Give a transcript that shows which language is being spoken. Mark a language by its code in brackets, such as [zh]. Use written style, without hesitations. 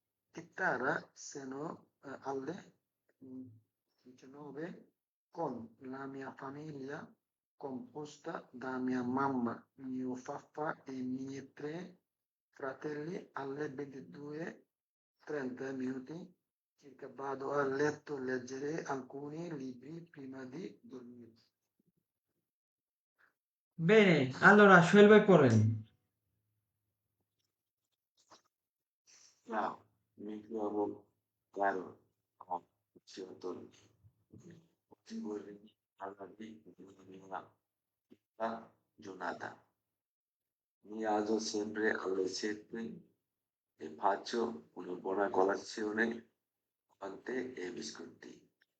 [it] chitarra sono alle 19 con la mia famiglia composta da mia mamma, mio papà e i miei 3 fratelli alle 22:30 minuti circa vado a letto a leggere alcuni libri prima di dormire. Bene, allora [bn] Sohel ভাই পড়েন। [it] Ciao, mi chiamo Carlo, ho 18 anni. Oggi vorrei parlarvi della mia giornata. Mi alzo sempre alle 7 e faccio una buona colazione con tè e biscotti.